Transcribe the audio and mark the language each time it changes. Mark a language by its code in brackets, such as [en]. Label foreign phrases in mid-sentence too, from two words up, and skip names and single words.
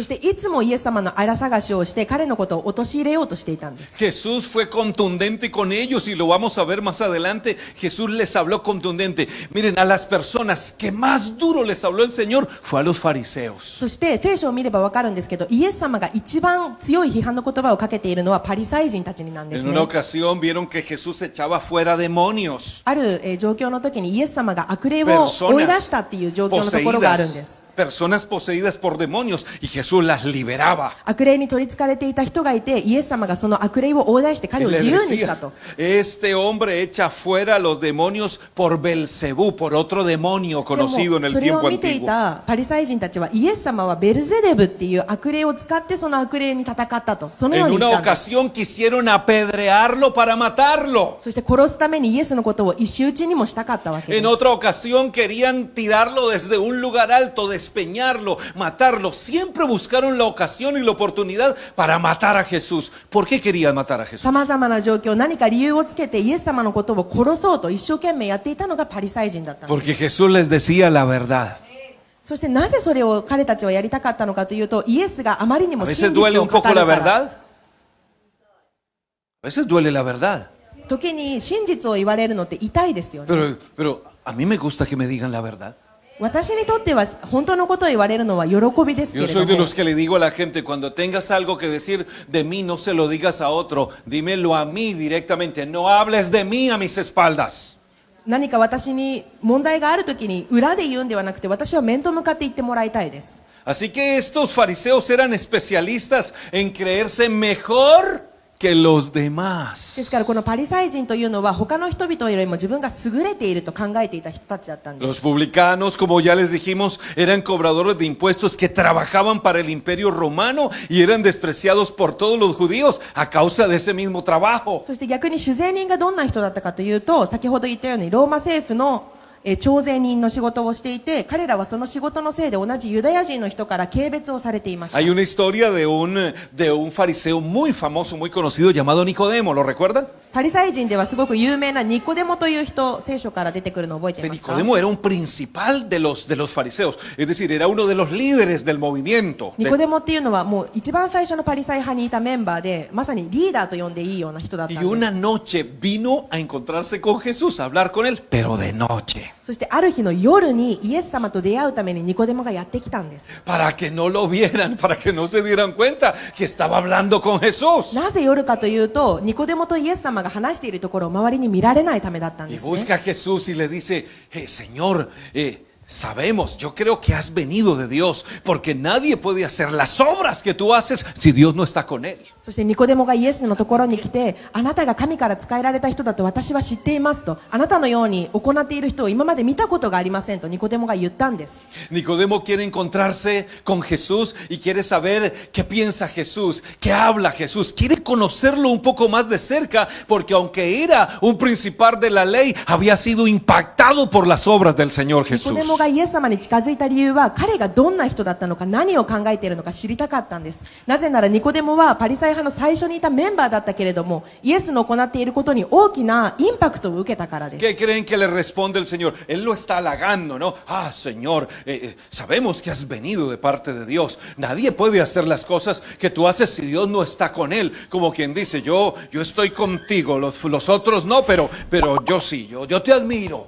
[ja] していつもイエス様の荒探しをして彼のことを陥れようとしていたんです。 [es] Jesús fue contundente con ellos y lo vamos a ver más adelante. Jesús les habló contundente. Miren, a las personas que más duro les habló el Señor fue a los fariseos. [ja] そして聖書を見ればわかるんですけどイエス様が一番強い批判の言葉をかけているのはパリサイ人たちになんです [es] En [ja] ね。 [es] una ocasión vieron que Jesús echaba fuera demonios, [ja] ある状況の時にイエス様が悪霊を追い出したっていう状況のところがあるんです。 [es] personas poseídas por demonios, y Jesús las liberaba. [ja] 悪霊に取り憑かれていた人がいてイエス様がその悪霊を追い出して [es] Y [ja] 彼を [es] le [ja] 自由にした [es] decía, [ja] と。 [es] este hombre echa fuera a los demonios por Belcebú, por otro demonio [ja] でも [es] conocido en el [ja] それを [es] tiempo [ja] 見てい [es] antiguo. [ja] たパリサイ人たちはイエス様はベルゼデブっていう悪霊を使ってその悪霊に戦ったとそのよう [es] En [ja] に言 [es] una [ja] ったんです。 [es] ocasión quisieron apedrearlo para matarlo. [ja] そして殺すためにイエスのことを石打ちにもしたかったわけで [es] En [ja] す。 [es] otra ocasión querían tirarlo desde un lugar alto, despeñarlo, matarlo. Siempre buscaron la ocasión y la oportunidad para matar a Jesús. ¿Por qué querían matar a Jesús? [ja] さまざまな状況何か理由をつけてイエス様のことを殺そうと一生懸命やっていたのがパリサイ人だったんです。 [es] Porque Jesús les decía la verdad. [ja] そしてなぜそれを彼たちはやりたかったのかというとイエスがあまりに [es] A [ja] も [es] veces [ja] 真実 [es] duele [ja] を [es] un [ja] 語る [es] poco [ja] か [es] la [ja] ら [es] verdad. A veces duele la verdad. [ja] 時に真実を言われるのって痛いですよね。 [es] Pero a mí me gusta que me digan la verdad. [ja] 私にとっては本当のことを言われるのは喜びですけ [es] Yo [ja] れ [es] soy [ja] ど [es] de [ja] も [es] los que le digo a la gente, cuando tengas algo que decir de mí, no se lo digas a otro, dímelo a mí directamente, no hables de mí a mis espaldas. [ja] 何か私に問題があるときに裏で言うんではなくて私は面と向かって言ってもらいたいです。 [es] Así que estos fariseos eran especialistas en creerse mejor que los [ja] で [es] demás. [ja] すからこのパリサイ人というのは他の人々よりも自分が優れていると考えていた人たちだったんです。 [es] Los publicanos, como ya les dijimos, eran cobradores de impuestos que trabajaban para el imperio romano y eran despreciados por todos los judíos a causa de ese mismo trabajo. [ja] そして逆に酒税人がどんな人だったかというと先ほど言ったようにローマ政府の徴税人の仕事をしていて彼らはその仕事のせいで同じユダヤ人の人から軽蔑をされていました。 [es] Hay una historia de un fariseo muy famoso, muy conocido, llamado Nicodemo, ¿lo recuerdan? [ja] パリサイ人ではすごく有名なニコデモという人聖書から出てくるのを覚えてい [es] Este [ja] ますか？ [es] Nicodemo era un principal de los fariseos, es decir, era uno de los líderes del movimiento. [ja] ニコデモっていうのはもう一番最初のパリサイ派にいたメンバーでまさにリーダーと呼んでいいような人だったん [es] Y [ja] です。 [es] una noche vino a encontrarse con Jesús, a hablar con él, pero de noche. [ja] そしてある日の夜にイエス様と出会うためにニコデモがやってきたんです。 [es] Para que no lo vieran, para que no se dieran cuenta que estaba hablando con Jesús. [ja] なぜ夜かというとニコデモとイエス様が話しているところを周りに見られないためだったん [es] Y [ja] ですね。 [es] busca a Jesús y le dice, Señor, sabemos, yo creo que has venido de Dios, porque nadie puede hacer las obras que tú haces si Dios no está con él. [ja] そしてニコデモがイエスのところに来て、あなたが神から使えられた人だと私は知っていますと、あなたのように行っている人を今まで見たことがありませんとニコデモが言ったんです。 [es] Nicodemo quiere encontrarse con Jesús y quiere saber qué piensa Jesús, qué habla Jesús, quiere conocerlo un poco más de cerca, porque aunque era un principal de la ley, había sido impactado por las obras del Señor [ja] ニコ [es] Jesús. [ja] デモがイエス様に近づいた理由は、彼がどんな人だったのか、何を考えているのか知りたかったんです。なぜならニコデモはパリサイ派の最初にいたメンバーだったけれども、イエスの行っていることに大きなインパクトを受けたからです。 [es] ¿Qué creen que le responde el Señor? Él lo está halagando, ¿no? Ah, Señor, sabemos que has venido de parte de Dios. Nadie puede hacer las cosas que tú haces si Dios no está con él. Como quien dice, yo estoy contigo, los otros no, pero yo sí, yo te admiro.